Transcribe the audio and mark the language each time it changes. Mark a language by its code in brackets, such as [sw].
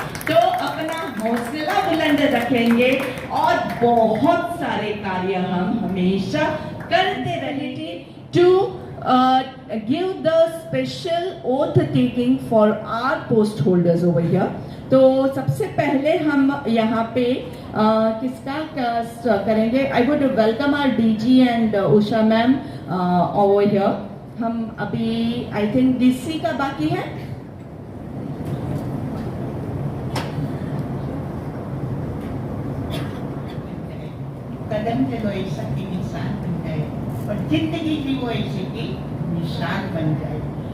[hi] तो अपना हौसला बुलंद रखेंगे और बहुत सारे कार्य हम हमेशा करते रहेंगे [en] to give the special oath taking for our post holders over here। [hi] तो सबसे पहले हम यहाँ पे किसका करेंगे? [en] I would welcome our DG and Usha ma'am over here। [hi] हम अभी [en] I think [hi] DC का बाकी है। कदम चलो ऐसा कि निशान बन जाए और जिंदगी भी वो ऐसी की निशान बन जाए।